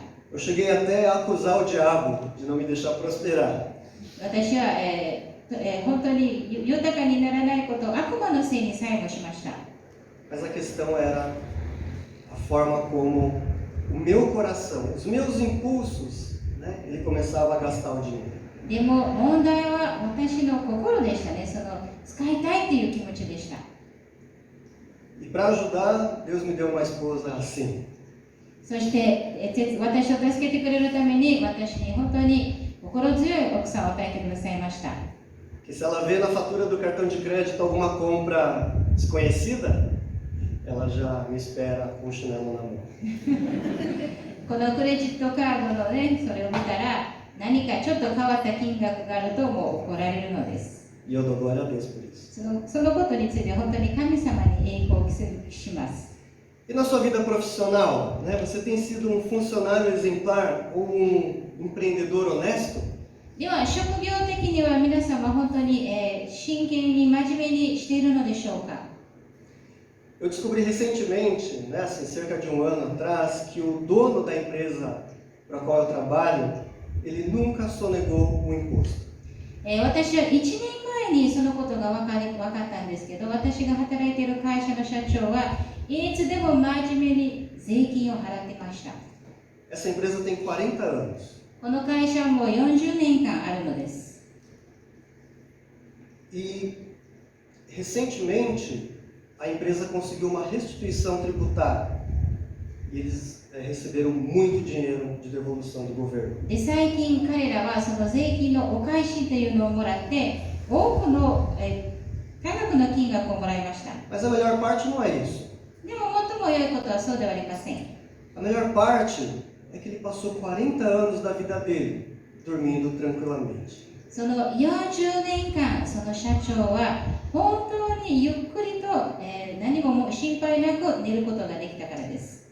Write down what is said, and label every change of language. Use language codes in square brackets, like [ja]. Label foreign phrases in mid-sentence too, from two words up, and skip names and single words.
[pt] Eu cheguei até a acusar o diabo de não me deixar prosperar. [ja] 私は、本当に豊かにならないことを悪魔のせいにさえもしました。 [pt] Mas a questão era a forma como o meu coração, os meus impulsos, né, ele começava a gastar o dinheiro. [ja] でも問題は私の心でしたね。その使いたいという気持ちでした。 [pt] E para ajudar, Deus me deu uma esposa assim. [ja] そして私を助けてくれるために私に本当に心強い奥さんを与えてくださいました。 [pt] Que se ela vê na fatura do cartão de crédito alguma compra desconhecida, ela já me espera com o chinelo na mão. [ja] このクレジットカードのね、それを見たら何かちょっと変わった金額があるともう怒られるのです。 [pt] E eu dou glória a Deus por isso. [ja] そのことについて本当に神様に栄光を期すします。 [pt] E na sua vida profissional, né? Você tem sido um funcionário exemplar ou um empreendedor honesto? [ja] では職業的には皆様本当に、真剣に真面目にしているのでしょうか。 [pt] Eu descobri recentemente, né, assim, cerca de um ano atrás, que o dono da empresa para a qual eu trabalho, ele nunca sonegou um imposto. [ja] 私は1年前にそのことが分かったんですけど、私が働いている会社の社長はいつでも真面目に税金を払ってました。 [pt] Essa empresa tem 40 anos. [ja] この会社はもう40年間あるのです。 [pt] E recentemente a empresa conseguiu uma restituição tributária. E eles receberam muito dinheiro de devolução do governo. [ja] で、最近彼らはその税金のお返しというのをもらって多くの、多額の金額をもらいました。 [pt] Mas a melhor parte não é isso. [ja] でも最も良いことはそうではありません。 [pt] A melhor parte é que ele passou 40 anos da vida dele dormindo tranquilamente. [ja] その40年間、その社長は本当にゆっくりと、何も心配なく寝ることができたからです。